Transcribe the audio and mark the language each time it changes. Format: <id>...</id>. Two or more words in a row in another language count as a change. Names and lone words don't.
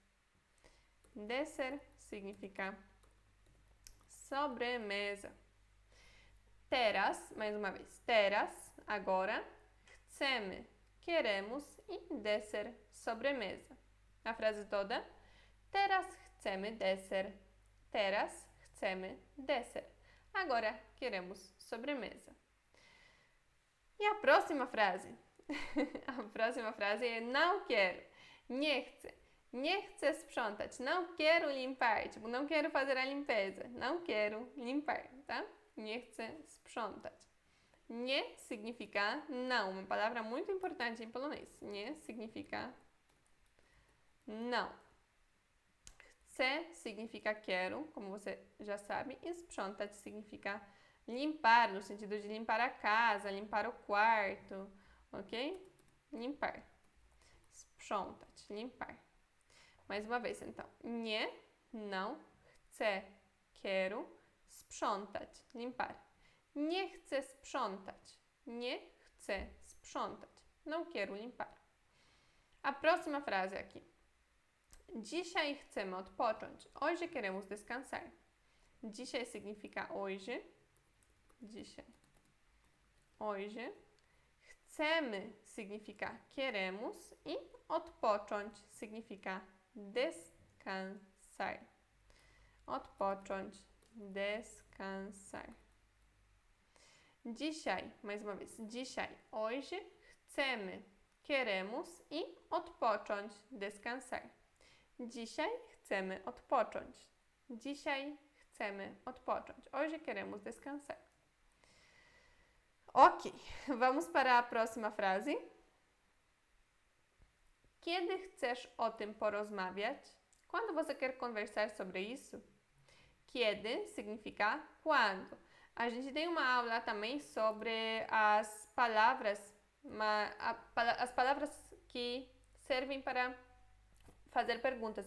<pt>Deser significa sobremesa. Teraz, mais uma vez. Teraz, agora. Chcemy, queremos e deser, sobremesa. A frase toda.</pt> <pl>Teraz chcemy deser. Teraz chcemy deser.</pl> <pt>Agora queremos sobremesa. E a próxima frase? A próxima frase é não quero.</pt> <pl>Nie chcę. Nie chcę sprzątać.</pl> <pt>Não quero limpar. Tipo, não quero fazer a limpeza. Não quero limpar, tá?</pt> <pl>Nie chcę sprzątać.</pl> <pt>Nie significa não. Uma palavra muito importante em polonês. Nie significa não. Chcę significa quero, como você já sabe. E sprzątać significa limpar, no sentido de limpar a casa, limpar o quarto, ok? Limpar. Sprzątać, limpar. Mais uma vez, então. Nie, não, chcę, quero, sprzątać, limpar.</pt> <pl>Nie chcę sprzątać. Nie chcę sprzątać.</pl> <pt>Não quero limpar. A próxima frase aqui.</pt> <pl>Dzisiaj chcemy odpocząć.</pl> <pt>Hoje queremos descansar. Dzisiaj significa hoje. Dzisiaj. Hoje. Chcemy significa queremos e odpocząć significa descansar. Odpocząć, descansar. Dzisiaj, mais uma vez, dzisiaj, hoje, chcemy, queremos e odpocząć, descansar.</pt> <pl>Dzisiaj chcemy odpocząć. Dzisiaj chcemy odpocząć.</pl> <pt>Hoje queremos descansar. Ok, vamos para a próxima frase.</pt> <pl>Kiedy chcesz o tym porozmawiać?</pl> <pt>Quando você quer conversar sobre isso? Kiedy significa quando. A gente tem uma aula também sobre as palavras, as palavras que servem para fazer perguntas.</pt>